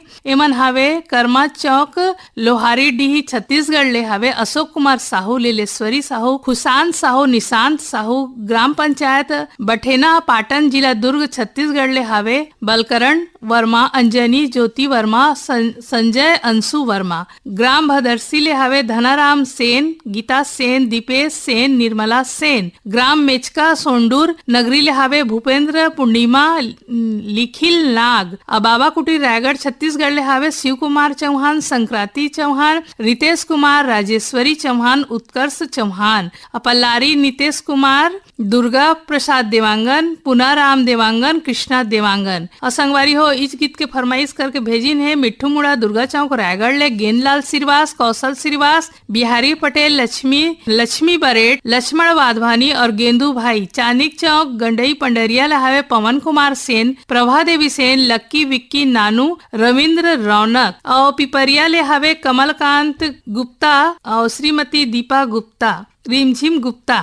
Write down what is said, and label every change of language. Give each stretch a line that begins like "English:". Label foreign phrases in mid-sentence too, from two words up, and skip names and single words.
Chhattisgarhi: एमन हावे कर्मा चौक लोहारी डीही छत्तीसगढ़ ले हावे अशोक कुमार साहू, लेलेश्वरी साहू, खुशान साहू, निशांत साहू, ग्राम पंचायत बठेना पाटन जिला दुर्ग छत्तीसगढ़ ले हावे बलकरण वर्मा, अंजनी ज्योति वर्मा, संजय अंशु वर्मा। ग्राम भदरसी ले हावे धनाराम सेन, गीता सेन, दीपेश सेन, निर्मला सेन। ग्राम मेचका सोंडूर नगरी ले हावे भूपेंद्र पूर्णिमा लिखिल नाग। बाबा कुटीर रायगढ़ छत्तीसगढ़ ले हावे शिव कुमार चौहान, संक्रांति चौहान, रितेश कुमार, राजेश्वरी चौहान, उत्कर्ष चौहान। पल्लारी नितेश कुमार, दुर्गा प्रसाद देवांगन, पुनाराम देवांगन, कृष्णा देवांगन। और संगवारी हो इस गीत के फरमाइश करके भेजिन है मिट्ठू मुड़ा दुर्गा चौक रायगढ़ ले गेंदलाल श्रीवास, कौशल श्रीवास, बिहारी पटेल, लक्ष्मी बरेट, लक्ष्मण वाधवानी और गेंदू भाई। चांदिक चौक गंडई पंडरिया ले हावे पवन कुमार सेन, प्रभा देवी सेन, लक्की विक्की नानू, रविंद्र रौनक। और पिपरिया ले हावे कमलकांत गुप्ता और श्रीमती दीपा गुप्ता, रिमझिम गुप्ता।